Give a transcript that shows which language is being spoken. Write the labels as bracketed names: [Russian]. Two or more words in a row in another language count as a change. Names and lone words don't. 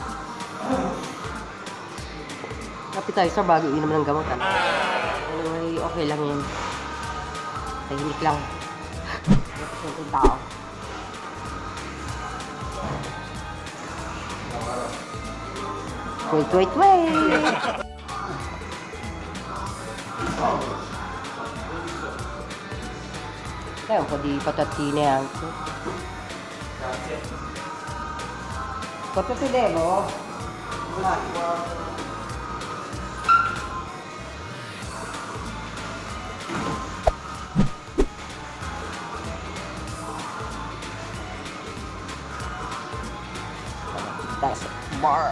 [Filipino] Appetizer bago inom ng gamot, ano? Anyway, okay lang yun. Tahimik lang. Tapos yung tao. Wait. [Italian] Dai un po' di patatine anche. Quanto ti devo? Un attimo. [English] That's bar.